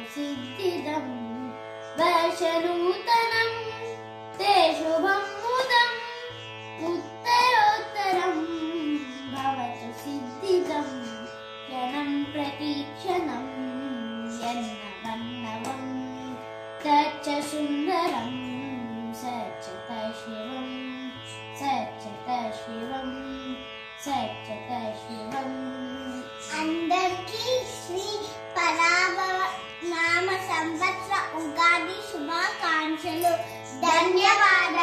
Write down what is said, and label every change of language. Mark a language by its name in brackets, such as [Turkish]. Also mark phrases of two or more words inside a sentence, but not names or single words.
[Sanskrit] सिद्धिदं वर्षनूतनं ते शुभं मुदं उत्तरोत्तरं भवतु सिद्धिदं क्षणं प्रतिक्षणं यन्नवन्नवं तच्च सुन्दरं सच्चित शिवं सच्चित शिवं सच्चित शिवं [Telugu] అందరికీ శ్రీ పరాభవ నామ సంవత్సర ఉగాది శుభాకాంక్షలు. ధన్యవాదాలు.